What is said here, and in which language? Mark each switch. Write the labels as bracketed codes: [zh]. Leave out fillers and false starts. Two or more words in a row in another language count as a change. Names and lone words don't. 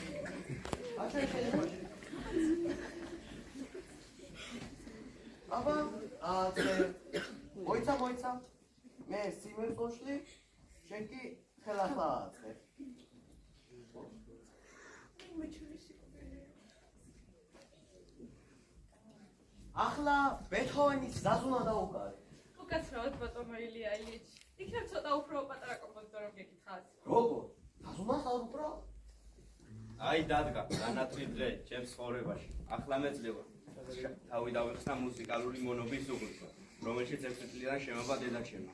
[ru] А что еще не хочешь? А ты... Бойца. Мы с Симой пошли. Шенки хелахлаатse. Ахла Бетхოვენის ზაზუნა დაუკარე. [ka] უკაცრავად ბატონო ილია ილიჩ. იქნებ ცოტა უფრო პატარა კომპოზიტორი გეკითხათ. როგორ? ზაზუნას არ უფრო? აი დადგა, განათლი დღე ჩემს ცხოვრებაში. ახლა მეძლევა. თავი დავიხსნა მუსიკალური მონობის უღრუს, რომელშიც 6 წლიდან შემობა დედაჩემი.